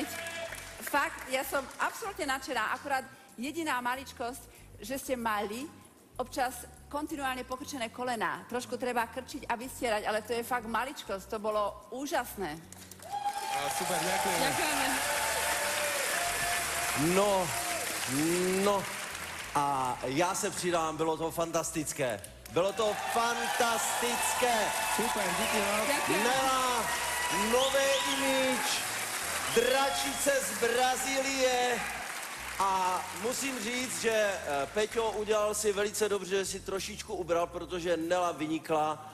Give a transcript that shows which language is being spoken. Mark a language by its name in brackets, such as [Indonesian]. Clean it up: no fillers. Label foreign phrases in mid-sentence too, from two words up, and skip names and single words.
[Slovak] Fakt, ja som absolútne nadšená, akurát jediná maličkosť, že ste mali občas kontinuálne pokrčené kolená. Trošku treba krčiť a vystierať, ale to je fakt maličkosť, to bolo úžasné. Super, ďakujeme. Ďakujeme. No, [Czech] a já se přidám, bylo to fantastické. Bylo to fantastické. Super, díky moc. Nela, nové image, dračice z Brazílie. A musím říct, že Peťo udělal si velice dobře, že si trošičku ubral, protože Nela vynikla.